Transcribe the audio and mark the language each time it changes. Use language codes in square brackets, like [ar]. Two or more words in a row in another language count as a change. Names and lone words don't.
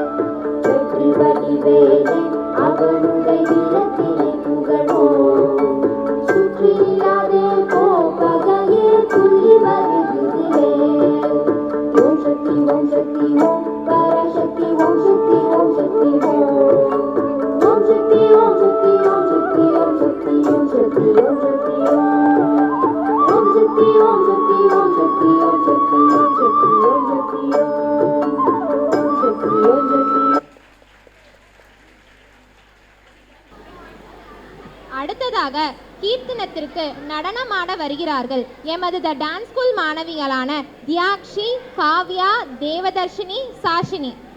[ta] வெற்றி வழி வேலன் அவனுடைய வீரத்தினை புகழ்வோம். சுற்றி நில்லாதே போப்பகையே துள்ளி வருகுது வேல். [sa] ओम् शक्ति ओम् शक्ति ओम् पराशक्ति ओम् शक्ति ओम् शक्ति ओम्. ओम शक्ति ओम शक्ति ओम शक्ति ओम शक्ति ओम शक्ति ओम शक्ति ओम। ओम शक्ति ओम शक्ति ओम शक्ति ओम शक्ति ओम शक्ति ओम शक्ति ओम। ओम शक्ति ओम शक्ति। [ta] அடுத்ததாக கீர்த்தனத்திற்கு நடனமாட வருகிறார்கள் எமது [en] the dance school [ta] மாணவிகளான தியாக்ஷி, காவ்யா, தேவதர்ஷினி, சாஷினி.